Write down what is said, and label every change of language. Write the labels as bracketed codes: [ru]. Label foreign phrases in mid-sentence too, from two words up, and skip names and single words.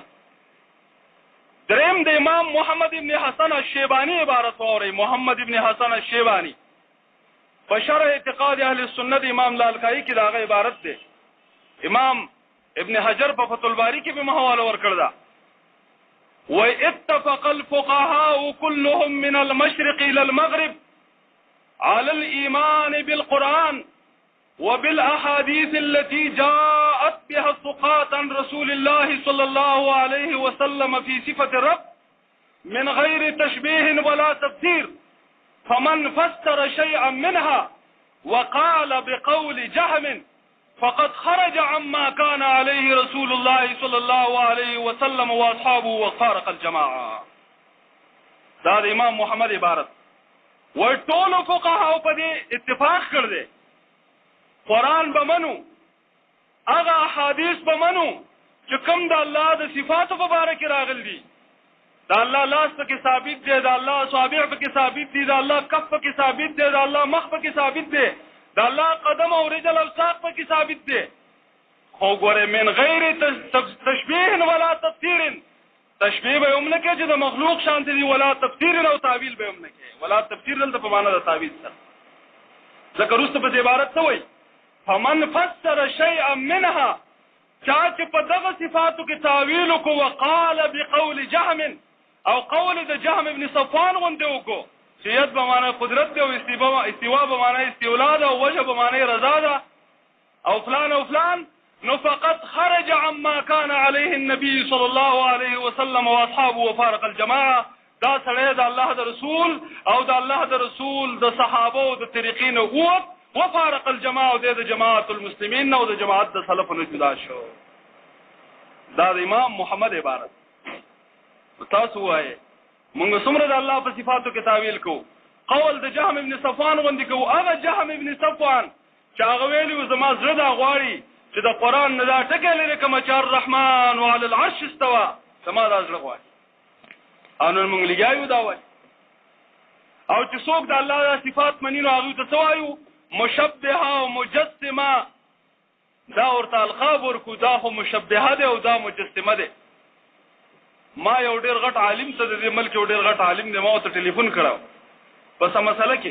[ps] دریم د امام محمد ابن حسن الشیبانی عبارت ووري. محمد ابن حسن الشیبانی په شرح اعتقاد اهل السنت امام لالکائی کې داغه عبارت ده. امام ابن حجر په فتح الباری کې به محواله ورکړ دا. [ar] واتفق الفقهاء كلهم من المشرق الى المغرب على الايمان بالقرآن وبالاحاديث التي جاءت بها الثقات عن رسول الله صلى الله عليه وسلم في صفة الرب من غير تشبيه ولا تفسير. فمن فسر شيئا منها وقال بقول جهم فقد خرج عما كان عليه رسول الله صلى الله عليه وسلم واصحابه وفارق الجماعة. [ps] دا امام محمد عبارت. وټول فقهاء په دې اتفاق کړ دي قرآن به منو، هغه احادیث به منو چې کوم د الله د صفاتو په باره کې راغلي دي. د الله لاس پکې ثابت دی، د الله اصابع پکې ثابت دي، د الله کف پکې ثابت دی، د الله مخ پکې ثابت دی، د الله قدم او رجل او ساق پکې ثابت دی. خو ګوره [ar] من غیر تشبیه ولا تفسیر. [ps] تشبیه به هم نه کوي چې د مخلوق شانته دي، [ar] ولا تفسیر [ps] او تعویل به هم نه کوي. [ar] ولا تفسیر [ps] دلته په معنا د تعویل سره. ځکه وروسته په عبارت څه وایي؟ [ar] فمن فسر شيئا منها، [ps] چا چې په دغه صفاتو کې تعویل وکړو [ar] وقال بقول جهم [ps] او قول د جهم ابن صفوان غوندې وکړو چې ید به معنی قدرت دی او استوا به معنی استولا ده او وجه به معنی رضا ده او فلان او فلان، نو فقط [ar] خرج عما كان عليه النبي صلى الله عليه وسلم واصحابه وفارق الجماعه. [ps] دا سړی د الله د رسول او د الله د رسول د صحابه او د طریقې نه ووت، [ar] وفارق الجماعه [ps] او د جماعت المسلمین او د جماعت د سلف نه جدا شو. دا د امام محمد عبارت. تاسو وایي موږ څومره د الله په صفاتو کې تعویل کوو. قول د جهم ابن صفوان غوندې کوو. هغه جهم ابن صفوان چې هغه ویلي زما زړه دا غواړي چې د قرآن نه دا ټکی لري کومه چې [ar] الرحمن وعلى العرش استوى، [ps] زما دا زړه غواړي. او نن موږ لګیایو دا وایي. او چې څوک د الله د صفات مني نو هغوی ته څه وایو؟ مشبهه او مجسمه. دا ورته القاب ورکو، دا خو مشبهه ده او دا مجسمه ده. ما یو ډېر غټ عالم ته د دې ملک یو ډېر غټ عالم دی، ما ورته ټلیفون کړو په څه مسله کې.